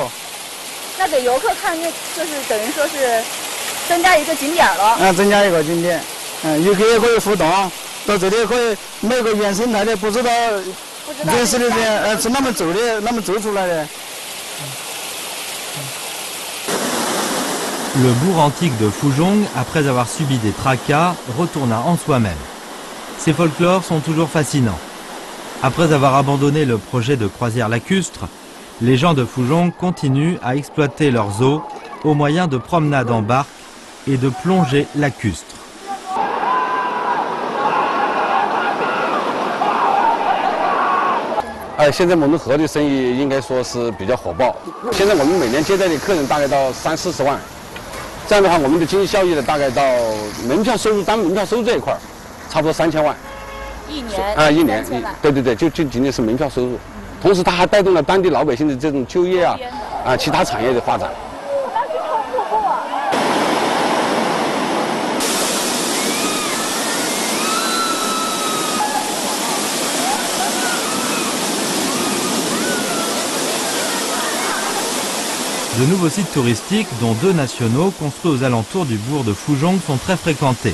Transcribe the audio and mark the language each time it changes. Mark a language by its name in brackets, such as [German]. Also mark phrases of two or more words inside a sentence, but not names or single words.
[Chinese] 那给游客看，就是等于说是增加一个景点了。增加一个景点。游客也可以互动，到这里可以每个原生态的，不知道真实的人是哪么做的，哪么做出来的。 [French] Le bourg antique de Fuzhong, après avoir subi des tracas, retourna en soi-même. Ces folklores sont toujours fascinants. Après avoir abandonné le projet de croisière lacustre, les gens de Fuzhong continuent à exploiter leurs eaux au moyen de promenades en barque et de plongées lacustres. [Chinese] 现在蒙渡河的生意应该说是比较火爆。现在我们每年接待的客人大概到30、40万。这样的话，我们的经济效益呢，大概到门票收入，单门票收入这一块差不多3000万。一年啊，一年，对，就仅仅是门票收入，同时它还带动了当地老百姓的这种就业啊，其他产业的发展。 [French] De nouveaux sites touristiques, dont 2 nationaux, construits aux alentours du bourg de Fuzhong, sont très fréquentés.